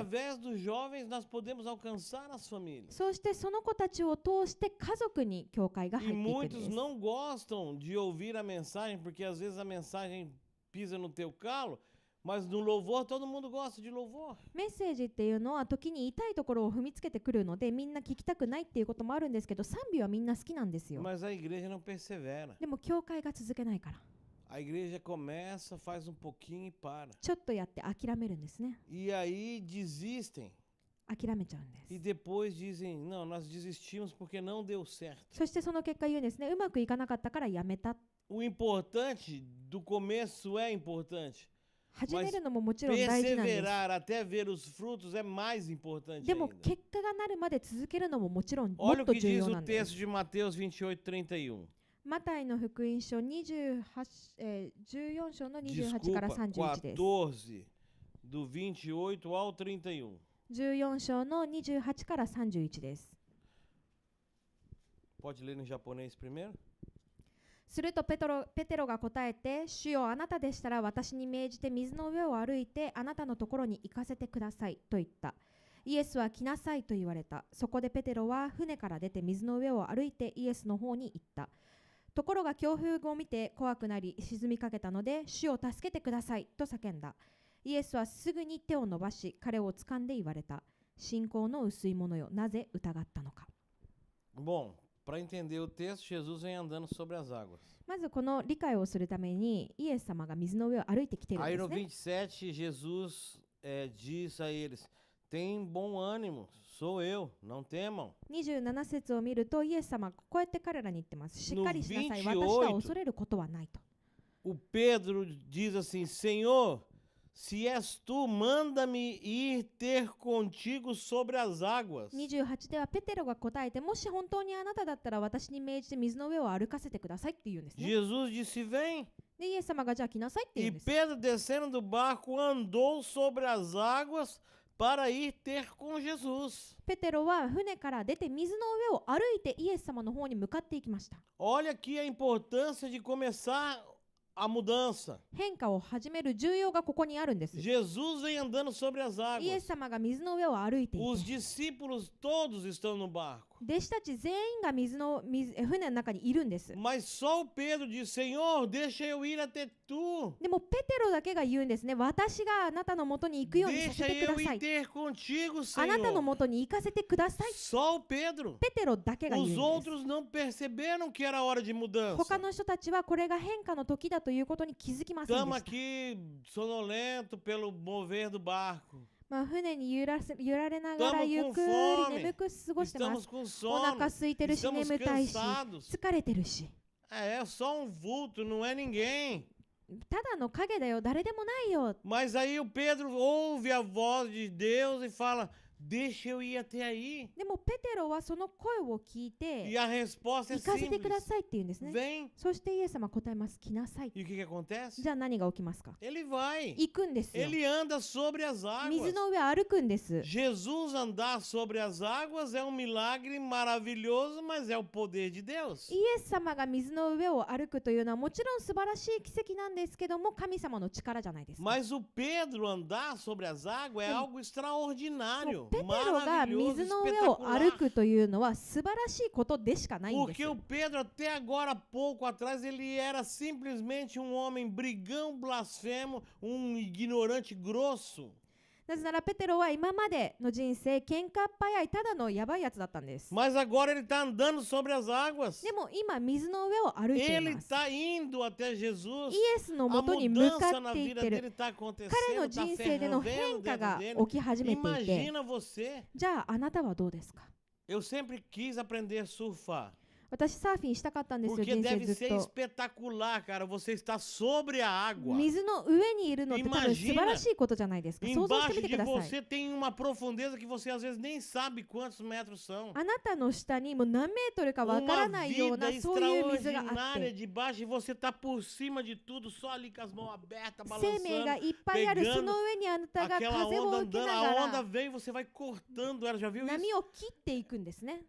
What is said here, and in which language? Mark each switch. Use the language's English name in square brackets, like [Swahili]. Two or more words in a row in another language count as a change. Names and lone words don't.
[Portuguese] através dos jovens nós podemos alcançar as famílias. [Japanese] そうしてその子たちを通して家族に教会が [Portuguese] E [Japanese] 入っていくんで [Portuguese] muitos [Japanese] す。 [Portuguese] não gostam de ouvir a mensagem, porque às vezes a mensagem pisa no teu calo, mas no louvor todo mundo gosta de louvor. [Japanese] メッセージっていうのは時に痛いところを踏みつけてくるので、みんな聞きたくないっていうこともあるんですけど、賛美はみんな好きなんですよ。 [Portuguese] Mas a igreja não persevera. [Japanese] でも教会が続けないから、 [Portuguese] A igreja começa, faz pouquinho e para. [Japanese] ちょっとやって諦めるんですね。 [Portuguese] E aí desistem. [Japanese] 諦めちゃうんで [Portuguese] E [Japanese] す。 [Portuguese] depois dizem, não, nós desistimos porque não deu certo. [Japanese] そしてその結果言うんですね、うまくいかなかったからやめた。 [Portuguese] O importante do começo é importante. [Japanese] 始めるのももちろん大事なんです。 [Portuguese] Perseverar até ver os frutos é mais importante [Japanese] でも [Portuguese] ainda. [Japanese] 結果がなるまで続けるのももちろんも [Portuguese] Olha [Japanese] っ [Portuguese] o [Japanese] と [Portuguese] que [Japanese] 重 [Portuguese] diz [Japanese] 要な [Portuguese] o [Japanese] んで [Portuguese] texto [Japanese] す。 [Portuguese] de Mateus 28:31. [Japanese] マタイの福音書14章の28から [Portuguese] Desculpa, [Japanese] 31です。 [Portuguese] 14, do 28 ao 31. [Japanese] 14 章の28から31です。 [Portuguese] Pode ler em japonês primeiro? [Japanese] するとペテロが答えて、主よ、あなたでしたら私に命じて水の上を歩いてあなたのところに行かせてくださいと言った。イエスは来なさいと言われた。そこでペテロは船から出て水の上を歩いてイエスの方に行った。ところが強風を見て怖くなり沈みかけたので、主を助けてくださいと叫んだ。イエスはすぐに手を伸ばし彼を掴んで言われた。信仰の薄い者よ、なぜ疑ったのか。 [Portuguese] Bom, para entender o texto, Jesus vem andando sobre as águas. [Japanese] まずこの理解をするためにイエス様が水の上を歩いてきているん [Portuguese] Aí [Japanese] です [Portuguese] no [Japanese] ね。 [Portuguese] 27, Jesus diz a eles: tem bom ânimo, sou eu, não temam. [Japanese] 27 節を見るとイエス様がこうやって彼らに言ってます。しっかりしなさい。 [Portuguese] No [Japanese] 私は恐れることはないと。 [Portuguese] O Pedro diz assim: Senhor, se és tu, manda-me ir ter contigo sobre as águas. [Japanese] 28 ではペテロが答えて、もし本当にあなただったら私に命じて水の上を歩かせてくださいって言うんですね。 [Portuguese] Jesus disse: Vem. [Japanese] でイエス様がじゃあ来なさいって言 [Portuguese] E [Japanese] うんです。 [Portuguese] Pedro, descendo do barco, andou sobre as águas para ir ter com Jesus. [Japanese] ペテロは船から出て水の上を歩いてイエス様の方に向かっていきました。 [Portuguese] Olha aqui a importância de começar a mudança. [Japanese] 変化を始める重要がここにあるんです。 [Portuguese] Jesus vem andando sobre as [Japanese] イエス [Portuguese] águas. [Japanese] 様が水の上を歩いてい [Portuguese] Os [Japanese] て、 [Portuguese] discípulos todos estão no barco. [Japanese] 弟子たち全員が船の中にいるんです。 [Portuguese] Mas só o Pedro diz: Senhor, deixa eu ir até tu. [Japanese] でもペテロだけが言うんですね。私があなたの元に行くようにさせ [Portuguese] Deixa [Japanese] てく [Portuguese] eu [Japanese] ださ [Portuguese] ir [Japanese] い。 [Portuguese] ter contigo, [Japanese] あなたの [Portuguese] Senhor. [Japanese] 元に行かせてください。 [Portuguese] Só o Pedro. [Japanese] ペテロだけが言うん [Portuguese] Os [Japanese] です。 [Portuguese] outros não perceberam que era hora de [Japanese] 他 [Portuguese] mudança. [Japanese] の人たちはこれが変化の時だということに気づきませんで [Portuguese] Estamos [Japanese] した。 [Portuguese] aqui sonolento pelo mover do barco. [Japanese] 船に揺られながら [Portuguese] Estamos [Japanese] ゆっ [Portuguese] com [Japanese] くり [Portuguese] fome. [Japanese] 眠く過ごしてま [Portuguese] Estamos [Japanese] す。 [Portuguese] com [Japanese] お [Portuguese] sono. [Japanese] 腹空いてるし [Portuguese] Estamos [Japanese] 眠たいし [Portuguese] cansados. [Japanese] 疲れてるし、 [Portuguese] É só um vulto, não é ninguém. [Japanese] ただの影だよ、誰でもないよ。 [Portuguese] Mas aí o Pedro ouve a voz de Deus e fala: Deixa eu ir até aí. [Japanese] でもペテロはその声を聞いて [Portuguese] E a resposta é [Japanese] 行かせてくだ [Portuguese] simples: [Japanese] さいって言うんですね。 [Portuguese] Vem. [Japanese] そしてイエス様答えます。来なさい。 [Portuguese] E o que acontece? [Japanese] じゃあ何が起きますか？ [Portuguese] Ele vai. [Japanese] 行くんですよ。 [Portuguese] Ele anda sobre as águas. [Japanese] 水の上歩くんです。 [Portuguese] Jesus andar sobre as águas é um milagre maravilhoso, mas é o poder de Deus. [Japanese] イエス様が水の上を歩くというのはもちろん素晴らしい奇跡なんですけども、神様の力じゃないですか。 [Portuguese] Mas o Pedro andar sobre as águas é algo extraordinário, [Japanese] ペテロが [Portuguese] maravilhoso, [Japanese] 水の上を歩 [Portuguese] espetacular. [Japanese] くというのは素晴らしいことでしかないんです [Portuguese] Porque o Pedro, até agora, pouco atrás, ele era simplesmente um homem brigão, blasfemo, um ignorante grosso. [Japanese] なぜならペテロは今までの人生喧嘩っ早いただのやばいやつだったんです。 [Portuguese] Mas agora ele está andando sobre as águas. [Japanese] でも今水の上を歩いてい [Portuguese] Ele [Japanese] ます。 [Portuguese] está indo até Jesus. [Japanese] イエスの [Portuguese] A [Japanese] もとに向 [Portuguese] mudança [Japanese] か [Portuguese] na [Japanese] っていっ [Portuguese] vida [Japanese] て [Portuguese] dele [Japanese] る。 [Portuguese] está [Japanese] 彼 [Portuguese] acontecendo, [Japanese] の [Portuguese] está [Japanese] 人生での [Portuguese] fervendo [Japanese] 変化 [Portuguese] dentro [Japanese] が [Portuguese] dele. [Japanese] 起き始めていて、 [Portuguese] Imagina você. [Japanese] じゃああなたはどうですか？ [Portuguese] Eu sempre quis aprender a surfar. [Japanese] 私サーフィンしたかったんですよ、 [Portuguese] Porque [Japanese] 人生 [Portuguese] deve [Japanese] ず [Portuguese] ser [Japanese] っと。 [Portuguese] espetacular, cara. Você está sobre a água. [Japanese] 水の上にいるのって多分素晴らしいことじゃないですか。想像して [Portuguese] Embaixo [Japanese] みて [Portuguese] de [Japanese] ください。 [Portuguese] você tem uma profundeza que você às vezes nem sabe quantos metros são. [Japanese] あなたの下にもう何メートルかわから [Portuguese] Uma [Japanese] ないよう [Portuguese] vida [Japanese] なそういう水があっ [Portuguese] extraordinária [Japanese] て、 [Portuguese] debaixo e você está por cima de tudo, só ali com as mãos abertas, [Japanese] 生命が [Portuguese] balançando. [Japanese] いっぱいある [Portuguese] pegando [Japanese] その上にあなたが [Portuguese] Aquela [Japanese] 風を [Portuguese] onda [Japanese] 受け [Portuguese] andando, [Japanese] な [Portuguese] a [Japanese] が [Portuguese] onda [Japanese] ら [Portuguese] vem e você vai cortando ela. Já viu isso? [Japanese] 波を切っていくんですね。